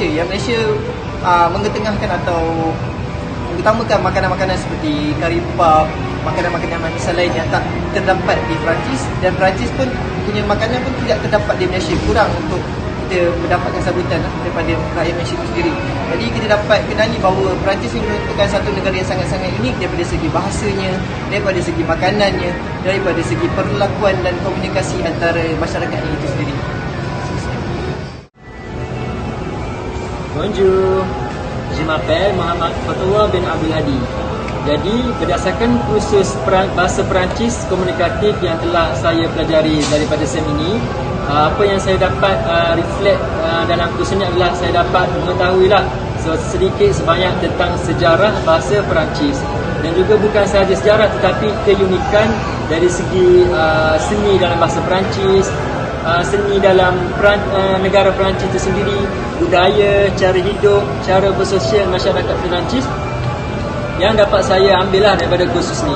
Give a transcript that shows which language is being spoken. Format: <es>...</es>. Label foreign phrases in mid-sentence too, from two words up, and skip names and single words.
<ms>Yang Malaysia mengetengahkan atau mengutamakan makanan-makanan seperti kari puff, makanan-makanan manisan lain yang tak terdapat di Perancis, dan Perancis pun punya makanan pun tidak terdapat di Malaysia, kurang untuk kita mendapatkan sambutan daripada rakyat Malaysia itu sendiri. Jadi kita dapat kenali bahawa Perancis ini merupakan satu negara yang sangat-sangat unik daripada segi bahasanya, daripada segi makanannya, daripada segi perlakuan dan komunikasi antara masyarakat itu sendiri.</ms> <fr>Bonjour. Je m'appelle Muhammad Fatullah bin Abdul Hadi.</fr> <ms>Jadi berdasarkan kursus bahasa Perancis komunikatif yang telah saya pelajari daripada SEM ini, apa yang saya dapat reflect dalam kursus ini adalah saya dapat mengetahuilah sedikit sebanyak tentang sejarah bahasa Perancis, dan juga bukan sahaja sejarah tetapi keunikan dari segi seni dalam bahasa Perancis, seni dalam negara Perancis itu sendiri, budaya, cara hidup, cara bersosial masyarakat Perancis yang dapat saya ambil lah daripada kursus ni.</ms>